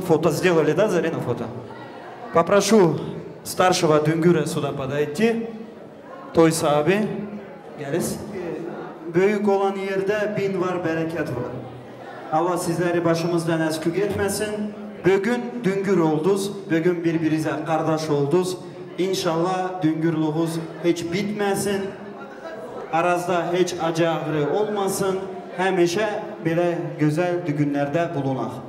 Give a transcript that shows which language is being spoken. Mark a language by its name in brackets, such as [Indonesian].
[Russian] Фото сделали, да, Зарина, фото? Попрошу старшего Düngür'e сюда подойти. [Turkish] Toysa abi, geliz. Büyük olan yerde bin var, bereket var. Allah sizleri başımızdan eskük etmesin. Bugün Düngür olduz, bugün birbirinize kardeş olduz. İnşallah Düngürlüğünüz hiç bitmesin. Arazda hiç acı ağrı olmasın. Həmişə belə gözəl düğünlərdə bulunaq.